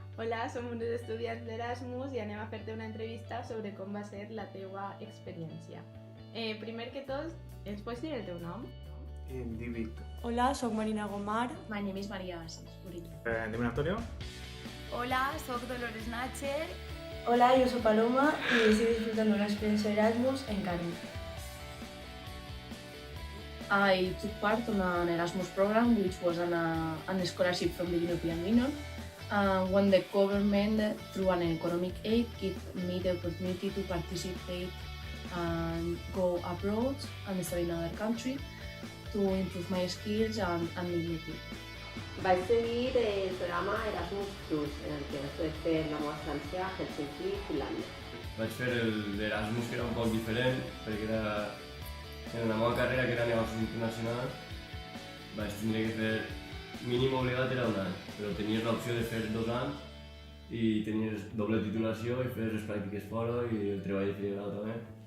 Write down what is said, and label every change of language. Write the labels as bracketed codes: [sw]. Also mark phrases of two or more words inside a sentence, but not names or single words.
[ca] Hola, som uns estudiants d'Erasmus i anem a fer-te una entrevista sobre com va ser la teua experiència. Primer que tot, ens pots dir el teu nom? Em dic Víctor. Hola, soc Marina Gomar. [en] My name is Maria Asís Murillo. [ca] Em dic Antonio. Hola, soc Dolores Natcher. [es] Hola, yo soy Paloma y estoy disfrutando una experiencia Erasmus en Carme. [en] I took part on an Erasmus program, which was an scholarship from the European Union. When the government, through an economic aid, gave me the opportunity to participate and go abroad and study in another country to improve my skills and mobility. [ca] Vaig seguir el programa Erasmus Plus, en el que vaig poder fer la meva estància a Helsinki, Finlàndia. Vaig fer l'Erasmus, que era un poc diferent, perquè en la meva carrera, que era negocis internacionals, vaig tindre que fer, mínim obligat era un any, però tenies l'opció de fer 2 anys i tenies doble titulació i fes les pràctiques fora i el treball de fi de grau també.